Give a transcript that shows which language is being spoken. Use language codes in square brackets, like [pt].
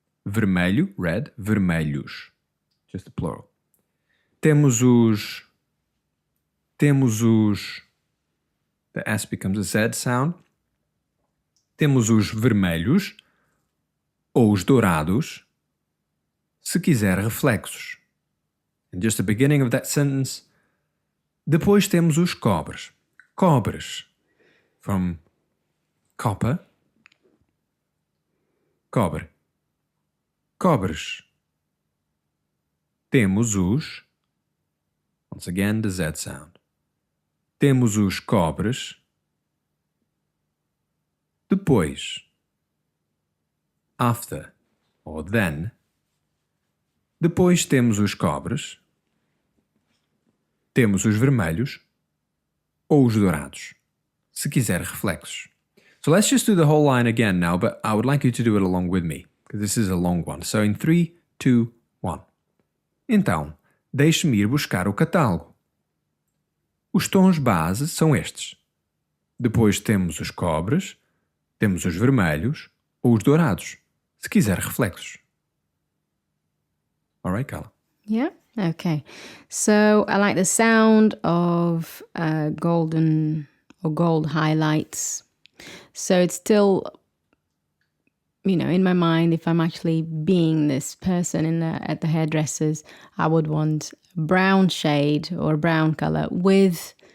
[en] Vermelho, red, vermelhos. Just the plural. [pt] Temos os... [en] The S becomes a Z sound. [pt] Temos os vermelhos, ou os dourados, se quiser reflexos. [en] And just the beginning of that sentence. [pt] Depois temos os cobres. Cobres. [en] From copper. [pt] Cobre. Cobres. Temos os... [en] Once again, the Z sound. [pt] Temos os cobres. [en] Depois. After. Or then. [pt] Depois temos os cobres. Temos os vermelhos. Ou os dourados. Se quiser reflexos. [en] So let's just do the whole line again now, but I would like you to do it along with me, because this is a long one. So in 3, 2, 1. [pt] Então, deixe-me ir buscar o catálogo. Os tons base são estes. Depois temos os cobres, temos os vermelhos ou os dourados, se quiser reflexos. [en] All right, Carla. Yeah. Okay. So I like the sound of golden or gold highlights. So it's still, in my mind, if I'm actually being this person at the hairdressers, I would want brown shade or brown color with